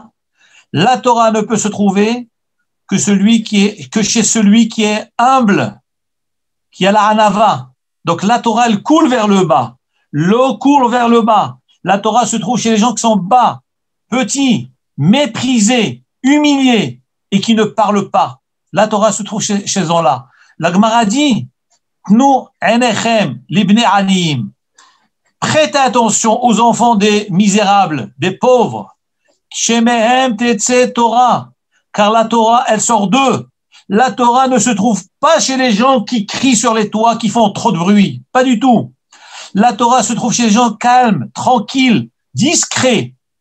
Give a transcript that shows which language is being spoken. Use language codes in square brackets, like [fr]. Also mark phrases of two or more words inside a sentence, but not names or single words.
[fr] La Torah ne peut se trouver que chez celui qui est humble, qui a la hanava. Donc la Torah, elle coule vers le bas. L'eau coule vers le bas. La Torah se trouve chez les gens qui sont bas, petits, méprisés, humiliés et qui ne parlent pas. La Torah se trouve chez ces gens-là. La Gemara dit, [he] תנו עיניכם לבני עניים. [fr] Prêtez attention aux enfants des misérables, des pauvres. [he] שמהם תצא תורה. [fr] Car la Torah, elle sort d'eux. La Torah ne se trouve pas chez les gens qui crient sur les toits, qui font trop de bruit. Pas du tout. La Torah se trouve chez les gens calmes, tranquilles, discrets.